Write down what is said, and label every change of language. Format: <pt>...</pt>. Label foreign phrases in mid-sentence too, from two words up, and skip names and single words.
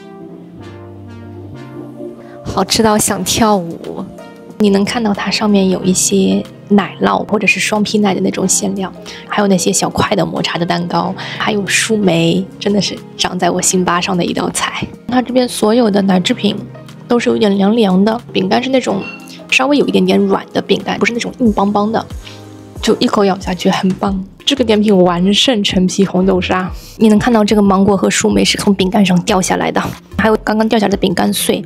<zh>好吃到想跳舞！你能看到它上面有一些奶酪或者是雙皮奶的那種餡料，還有那些小塊的抹茶的蛋糕，還有樹莓，真的是長在我心巴上的一道菜。它這邊所有的奶製品都是有點涼涼的，餅乾是那種稍微有一點點軟的餅乾，不是那種硬邦邦的，就一口咬下去很棒。這個點品完勝陳皮紅豆沙。你能看到這個芒果和樹莓是從餅乾上掉下來的，還有剛剛掉下來的餅乾碎。</zh>